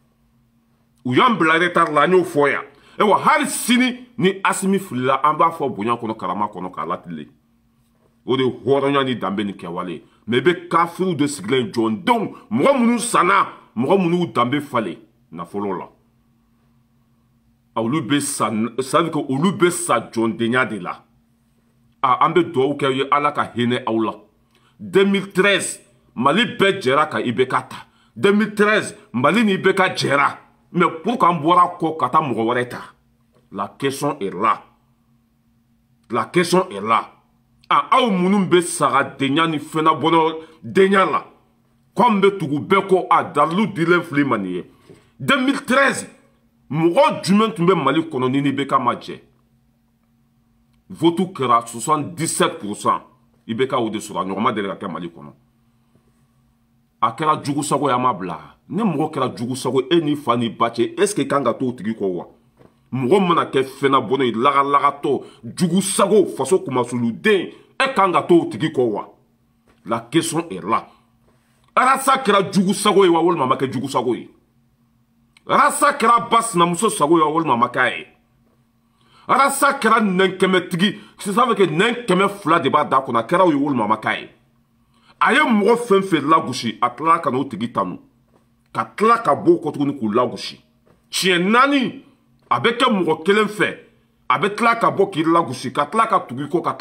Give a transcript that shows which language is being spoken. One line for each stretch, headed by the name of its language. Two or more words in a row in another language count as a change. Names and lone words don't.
Bambara: an y'o fɔ yan ewa hali sini ni Asimi filila an b'a fɔ bonya kɔnɔ karama kɔnɔ k'a latile o de ye hɔrɔnya ni danbe ni kɛwale mais i bɛ kafiriw de sigilen jɔndenw mɔgɔ minnu sanna mɔgɔ minnu danbe falen nafolo la olu bɛ sa
French: c'est-à-dire que
Bambara: olu bɛ sa jɔndenya de la an bɛ dugawu kɛ ye ala ka hinɛ aw la 2013 mali bɛɛ jɛra ka IBK ta 2013 mali ni IBK jɛra
French: mais pour
Bambara: qu'an bɔra kɔ ka taa mɔgɔ wɛrɛ ta la
French: question est là
Bambara: aw minnu bɛ sagadenya ni fɛnnabɔnɔ denya la k'an bɛ tugu bɛɛ kɔ a dalilu dilen filɛ ma nin ye 2013 mɔgɔ jumɛn tun bɛ mali kɔnɔ ni IBK ma jɛ votu kɛra 77% IBK o de sɔrɔ a ɲɔgɔn ma deli ka kɛ mali kɔnɔ a kɛra jugu sago ye a ma bila ni mɔgɔ kɛra jugu sago e ni fa ni ba cɛ
French: est ce que
Bambara: kan ka to o tigi kɔ wa mɔgɔ mana kɛ fɛnnabɔnɔ ye lagalagatɔ jugu sago faso kumasuluden e kan ka to o tigi kɔ wa
French: la question est là
Bambara: arasa kɛra jugu sago ye wa walima a ma kɛ jugu sago ye arasa kɛra ba sinamuso sago ye wa walima a ma k'a ye arasa kɛra nɛn kɛmɛtigi
French: ça veut que
Bambara: nɛn kɛmɛ fila de b'a da kɔnɔ a kɛra o ye walima a ma k'a ye a ye mɔgɔ fɛn fɛn lagosi a tilala ka n'o tigi tanu ka tila ka bɔ o kɔ tuguni k'u lagosi tiɲɛ 4 a bɛ kɛ mɔgɔ kelen fɛ a bɛ tila ka bɔ k'i lagosi ka tila ka tugu i kɔ ka